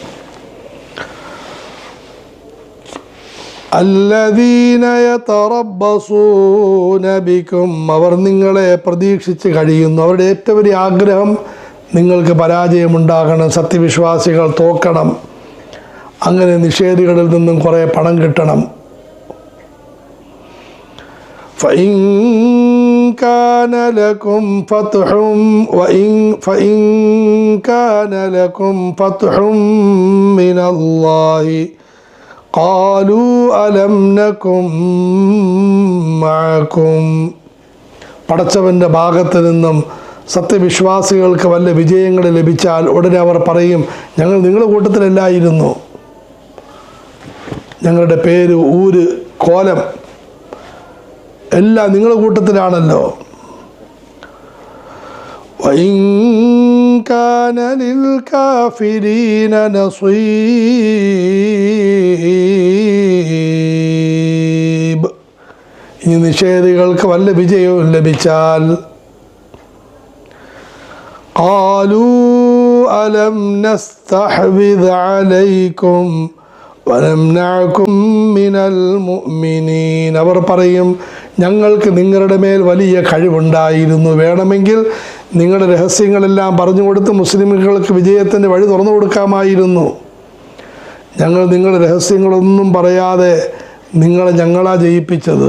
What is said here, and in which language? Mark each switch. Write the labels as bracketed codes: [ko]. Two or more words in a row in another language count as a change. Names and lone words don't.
[ar] الذين يتربصون بكم [ml] അവർ നിങ്ങളെ പ്രതീക്ഷിച്ച് കഴിയുന്നു. അവരുടെ ഏറ്റവും വലിയ ആഗ്രഹം നിങ്ങൾക്ക് പരാജയമുണ്ടാകണം, സത്യവിശ്വാസികൾ തോക്കണം. അങ്ങനെ നിഷേധികളിൽ നിന്നും കുറേ പണം കിട്ടണം. [ar] فإن كان لكم فتح من الله قالوا ألم نكن معكم. [ml] പടച്ചവൻ്റെ ഭാഗത്ത് നിന്നും സത്യവിശ്വാസികൾക്ക് വല്ല വിജയങ്ങൾ ലഭിച്ചാൽ ഉടനെ അവർ പറയും, ഞങ്ങൾ നിങ്ങളുടെ കൂട്ടത്തിലല്ലായിരുന്നു, ഞങ്ങളുടെ പേര്, ഊര്, കോലം എല്ലാം നിങ്ങളുടെ കൂട്ടത്തിലാണല്ലോ. [ar] وَإِن كَانَ لِلْكَافِرِينَ نَصِيبٌ. [ml] ഇനി നിഷേധികൾക്ക് വല്ല വിജയവും ലഭിച്ചാൽ [ar] قَالُوا أَلَمْ نَسْتَحْوِذْ عَلَيْكُمْ وَنَمْنَعْكُمْ مِنَ الْمُؤْمِنِينَ. [ml] അവർ പറയും, ഞങ്ങൾക്ക് നിങ്ങളുടെ മേൽ വലിയ കഴിവുണ്ടായിരുന്നു, വേണമെങ്കിൽ നിങ്ങളുടെ രഹസ്യങ്ങളെല്ലാം പറഞ്ഞു കൊടുത്ത് മുസ്ലിമുകൾക്ക് വിജയത്തിൻ്റെ വഴി തുറന്നു കൊടുക്കാമായിരുന്നു. ഞങ്ങൾ നിങ്ങളുടെ രഹസ്യങ്ങളൊന്നും പറയാതെ ഞങ്ങളാ ജയിപ്പിച്ചത്.